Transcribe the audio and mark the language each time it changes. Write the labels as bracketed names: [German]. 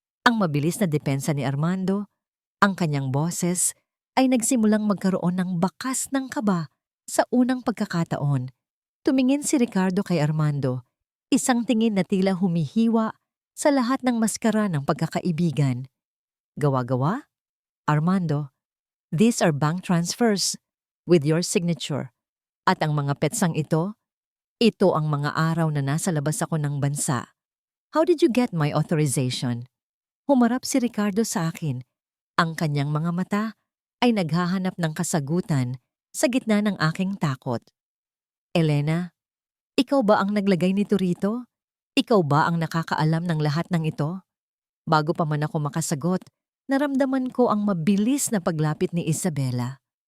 [Filipino] Ang mabilis na depensa ni Armando, ang kanyang boses, ay nagsimulang magkaroon ng bakas ng kaba sa unang pagkakataon. Tumingin si Ricardo kay Armando, isang tingin na tila humihiwa sa lahat ng maskara ng pagkakaibigan. Gawa-gawa? [English] Armando, these are bank transfers with your signature. [Filipino] At ang mga petsang ito ang mga araw na nasa labas ako ng bansa. [English] How did you get my authorization? [Filipino] Humarap si Ricardo sa akin. Ang kanyang mga mata ay naghahanap ng kasagutan sa gitna ng aking takot. Elena, ikaw ba ang naglagay nito rito? Ikaw ba ang nakakaalam ng lahat ng ito? Bago pa man ako makasagot, naramdaman ko ang mabilis na paglapit ni Isabela.